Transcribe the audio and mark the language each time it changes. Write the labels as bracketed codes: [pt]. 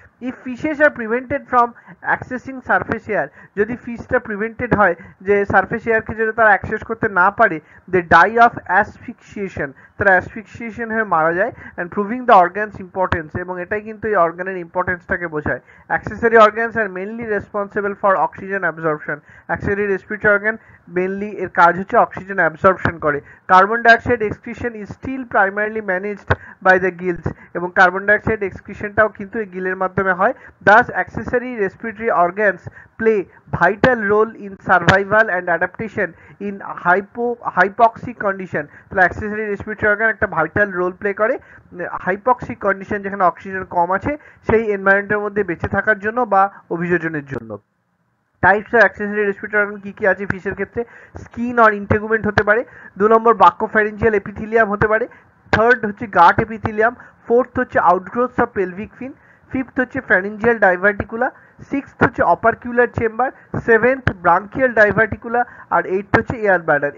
[en] if fishes are prevented from accessing surface air, [bn] যদি ফিশটা prevented হয় যে সারফেস এয়ারকে যদি তারা অ্যাক্সেস করতে না পারে, [en] they die of asphyxiation, [bn] তারা অ্যাসফিক্সিয়েশন হয়ে মারা যায়, [en] and proving the organs importance, [bn] এবং এটাই কিন্তু এই অর্গানের ইম্পর্টেন্সটাকে বোঝায়। [en] Accessory organs are mainly responsible for oxygen absorption. [bn] Accessory respiratory organ mainly এর কাজ হচ্ছে অক্সিজেন অ্যাবজর্পশন করে। [en] carbon dioxide excretion is still primarily managed by the gills, [bn] এবং কার্বন ডাইঅক্সাইড এক্সক্রিশনটাও কিন্তু এই গিলের মাধ্যমে হয়। [en] Thus accessory respiratory organs play vital role in survival and adaptation in hypoxic condition. [bn] তাহলে অ্যাক্সেসরি রেসপিরেটরি অর্গান একটা ভাইটাল রোল প্লে করে hypoxic condition, যেখানে oxygen কম আছে সেই এনভায়রনমেন্টের মধ্যে বেঁচে থাকার জন্য বা অভিযোজনের জন্য। Types of accessory respiratory organ কি কি আছে ফিশের ক্ষেত্রে? স্কিন অর ইন্টেগুমেন্ট হতে পারে, 2 নম্বর বাক্যোফ্যারিঞ্জিয়াল এপিথিলিয়াম হতে পারে, থার্ড হচ্ছে গাট এপিথিলিয়াম, ফোর্থ হচ্ছে আউটগ্রোথস অফ পেলভিক ফিন, ফিফথ হচ্ছে ফ্যারিঞ্জিয়াল ডাইভার্টিকুলা, সিক্সথ হচ্ছে অপারকিউলার চেম্বার, সেভেন্থ ব্রাঙ্কিয়াল ডাইভার্টিকুলা, আর এইথ হচ্ছে এয়ার ব্লাডার।